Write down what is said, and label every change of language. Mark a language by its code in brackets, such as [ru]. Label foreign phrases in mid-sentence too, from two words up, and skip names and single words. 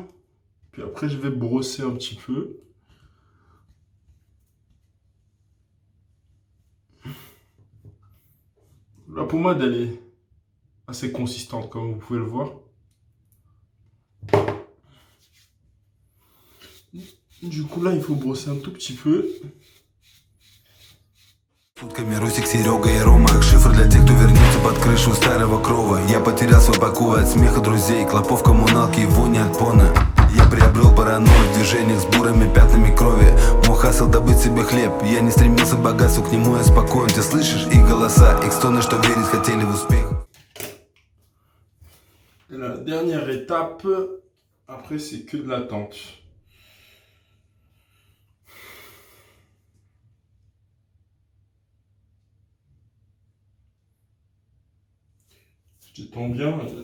[fr] Puis après, je vais brosser un petit peu. La pommade, elle est assez consistante, comme vous pouvez le voir. Du coup, là, il faut brosser un tout petit peu. [ru] Сутками Русик, Серега и Рома. Шифр для тех, кто вернется под крышу старого крова. Я потерял свой покой от смеха друзей, клопов коммуналки и вони от пона. Я приобрел паранойю в движениях с бурыми пятнами крови. Мой хасл добыть себе хлеб. Я не стремился к богатству, к нему я спокоен. Ты слышишь их голоса, их стоны, что верить хотели в успех. [fr] Et la dernière étape, après, c'est que de l'attente. Je détends bien.